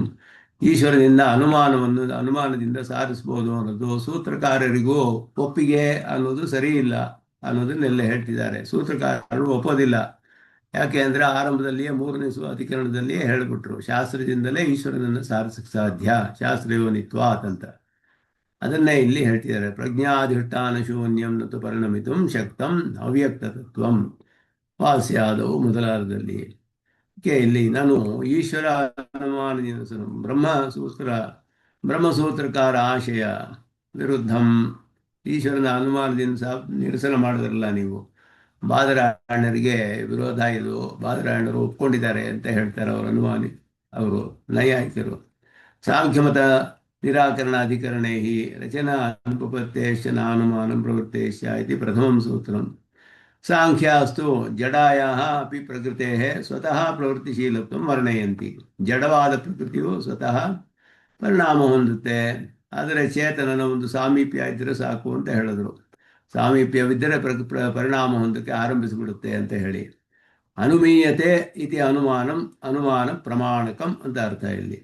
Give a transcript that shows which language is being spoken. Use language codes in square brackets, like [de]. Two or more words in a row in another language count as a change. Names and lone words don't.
[kn] ಈಶ್ವರನಿಂದ ಅನುಮಾನದಿಂದ ಸಾಧಿಸ್ಬೋದು ಅನ್ನೋದು ಸೂತ್ರಕಾರರಿಗೂ ಒಪ್ಪಿಗೆ ಅನ್ನೋದು ಸರಿ ಇಲ್ಲ ಅನ್ನೋದನ್ನೆಲ್ಲ ಹೇಳ್ತಿದ್ದಾರೆ. ಸೂತ್ರಕಾರರು ಒಪ್ಪೋದಿಲ್ಲ. ಯಾಕೆ ಅಂದರೆ ಆರಂಭದಲ್ಲಿಯೇ 3ನೇ ಅಧಿಕರಣದಲ್ಲಿಯೇ ಹೇಳಿಬಿಟ್ರು, ಶಾಸ್ತ್ರದಿಂದಲೇ ಈಶ್ವರನನ್ನು ಸಾಧಿಸಕ್ಕೆ ಸಾಧ್ಯ, ಶಾಸ್ತ್ರಯೋನಿತ್ವಾತ್ ಅಂತ. ಅದನ್ನೇ ಇಲ್ಲಿ ಹೇಳ್ತಿದ್ದಾರೆ. [sa] ಪ್ರಜ್ಞಾಧಿಷ್ಠಾನ ಶೂನ್ಯಂ ನತು ಪರಿಣಮಿತಂ ಶಕ್ತಂ ಅವ್ಯಕ್ತತ್ವಂ ವಾಸ್ಯಾದವು ಮೊದಲಾರ್ಧದಲ್ಲಿ. [kn] ಇಲ್ಲಿ ನಾನು ಈಶ್ವರ ಅನುಮಾನದಿಂದ ಬ್ರಹ್ಮಸೂತ್ರಕಾರ ಆಶಯ ವಿರುದ್ಧಂ, ಈಶ್ವರನ ಅನುಮಾನದಿಂದ ನಿರಸನ ಮಾಡಿದ್ರಲ್ಲ ನೀವು. ಬಾದರಾಯಣರಿಗೆ ವಿರೋಧ ಇದು. ಬಾದರಾಯಣರು ಒಪ್ಕೊಂಡಿದ್ದಾರೆ ಅಂತ ಹೇಳ್ತಾರೆ ಅವರು ನೈಯಾಯಿಕರು. [sa] ಸಾಂಖ್ಯಮತ ನಿರಾಕರಣಾಧಿಕರಣೆ ಹಿ ರಚನಾ ಅನುಪಪತ್ತೇಶ್ಚ ನಾನುಮಾನಂ ಪ್ರವೃತ್ತೇಶ್ಚ ಇತಿ ಪ್ರಥಮಂ ಸೂತ್ರಂ. ಸಾಂಖ್ಯಾಸ್ತು ಜಡಾಯಾಃ ಅಪಿ ಪ್ರಕೃತೇಃ ಸ್ವತಃ ಪ್ರವೃತ್ತಿಶೀಲತ್ವಂ ವರ್ಣಯಂತಿ. [kn] ಜಡವಾದ ಪ್ರಕೃತಿಯು ಸ್ವತಃ ಪರಿಣಾಮ ಹೊಂದುತ್ತೆ, ಆದರೆ ಚೇತನನ ಒಂದು ಸಾಮೀಪ್ಯ ಇದ್ದರೆ ಸಾಕು ಅಂತ ಹೇಳಿದ್ರು. ಸಾಮೀಪ್ಯವಿದ್ದರೆ ಪರಿಣಾಮ ಹೊಂದಕ್ಕೆ ಆರಂಭಿಸಿಬಿಡುತ್ತೆ ಅಂತ ಹೇಳಿ. [sa] ಅನುಮೀಯತೆ ಇತಿ ಅನುಮಾನ ಪ್ರಮಾಣಕಂ [kn] ಅಂತ ಅರ್ಥ ಇಲ್ಲಿ.